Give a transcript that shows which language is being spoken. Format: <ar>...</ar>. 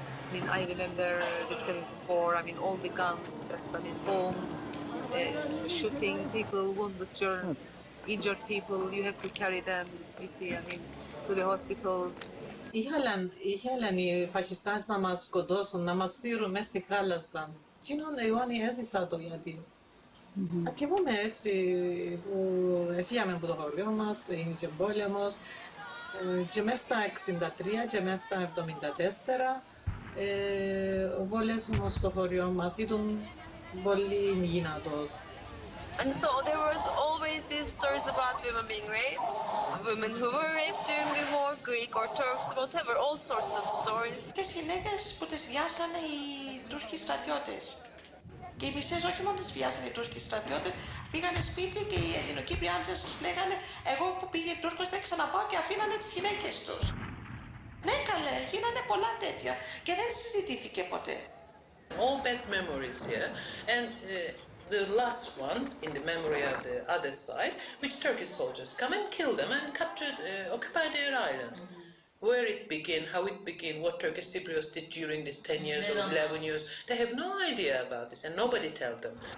<en>I mean, I remember the 74, I mean, all the guns, just, I mean, bombs, shootings, people, wounded, injured people, you have to carry them, you see, I mean, to the hospitals.</en> <el>Ήθελαν οι φασιστάς να μας σκοτώσουν, να μας σύρουν μέσα στη θάλασσα. Εκείνον εγώ έζησα το γιατί. Θυμούμαι έτσι που έφυγαμε από το χωριό μας, είχε πόλεμος και μέσα στα 63 και μέσα στα 74 ο πόλεμος στο χωριό μας ήταν πολύ δυνατός.</el> <en>And so there was always these stories about women being raped, women who were raped during the war, Greek or Turks, whatever, all sorts of stories.</en> <el>Τις γυναίκες που τις βιάσανε οι Τούρκοι στρατιώτες. Και οι μισές όχι μόνο τις βιάσανε οι Τούρκοι στρατιώτες, πήγανε σπίτι και οι Ελληνοκύπριοι άντρες τους λέγανε «Εγώ που πήγε Τούρκος δεν ξαναπάω» και αφήνανε τις γυναίκες τους. Ναι καλέ, γίνανε πολλά τέτοια και δεν συζητήθηκε ποτέ.</el> <en>All bad memories here, and the last one in the memory of the other side, which Turkish soldiers come and kill them and capture, occupy their island. Where it began, how it began, what Turkish Cypriots did during these 10 years or 11 years, they have no idea about this and nobody tells them.</en>